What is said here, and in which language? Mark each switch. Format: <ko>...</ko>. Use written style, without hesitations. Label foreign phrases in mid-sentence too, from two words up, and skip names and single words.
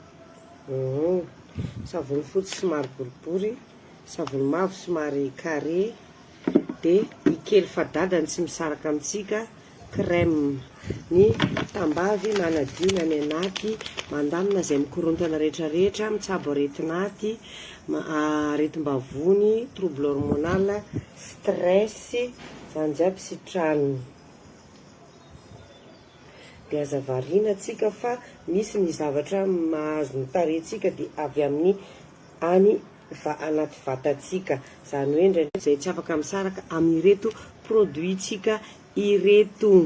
<mg>Savony fotsy somary boribory, savony mavo somary carré, dia ny kely fadadany tsy misaraka amintsika crème. Ny tambavy manadiny any anaty, mandamina izay mikorontana rehetrarehetra, mitsabo aretin'aty, aretim-bavony,</mg> <fr>trouble hormonal, stress,</fr> <mg>izany jiaby sitraniny. Dia aza variana tsika fa misy ny zavatra mahazo ny tarehintsika dia avy amin'ny any anaty vatatsika. Izany hoe indray izay tsy afaka misaraka amin'ireto produitsika ireto.</mg>